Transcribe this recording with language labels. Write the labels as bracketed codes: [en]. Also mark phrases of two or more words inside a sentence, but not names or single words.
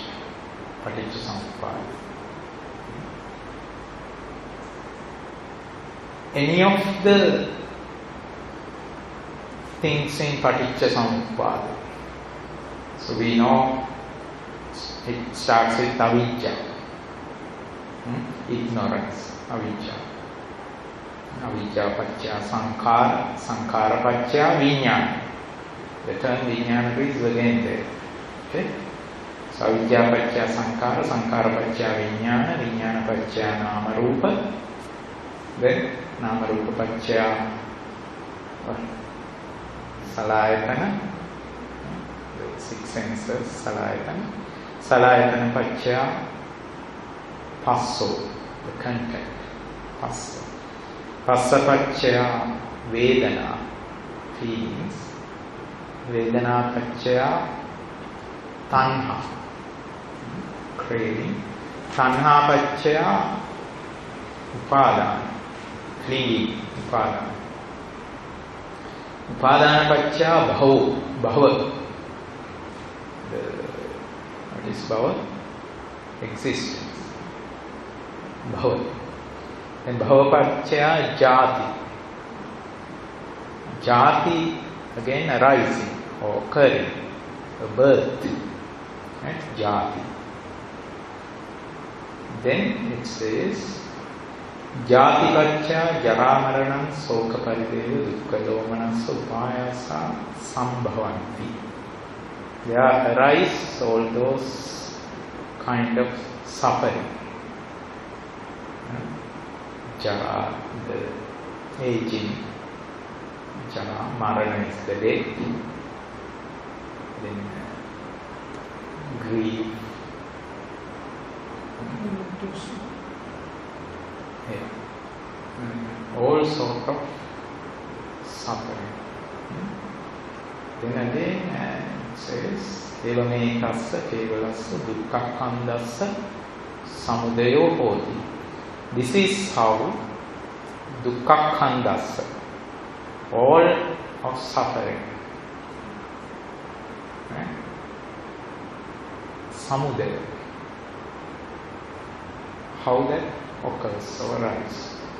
[pi] Paticca samuppada. [en] Any of the things in [pi] paticca samuppada. [en] So we know it starts with avijja, ignorance, avijja. [pi] Avijja paccaya sankhara, sankhara paccaya vijnana. [en] The term vijnana is again there. Okay? [pi] So avijja paccaya sankhara, sankhara paccaya vijnana, vijnana paccaya nama rupa. Then nama rupa paccaya salayatana, [en] the six senses, [pi] salayatana. Salayatana paccaya passo, [en] the contact, [pi] passo. Passa paccaya vedana, feelings. Vedana paccaya tanha, craving. Tanha paccaya upadana, clinging, upadana. Upadana paccaya bhava. [en] What is bhava? Existence. Bhava. [pi] And bhava paccaya jati. [en] Jati again arising or occurring, a birth. [pi] Right? Jati. [en] Then it says [pi] jati paccaya jara maranam soka parideva dukkha domanassa upayasa sambhavanti. [en] There arise all those kind of suffering. Jara, the aging. Jara, Marana is the death. Then grief. Yeah. All sort of suffering. Then again it says, [pi] Evamekassa kevalassa dukkakhandassa samudayo hoti. [en] This is how dukkakhandassa, all of suffering, right? Samudaya, how that occurs or arises.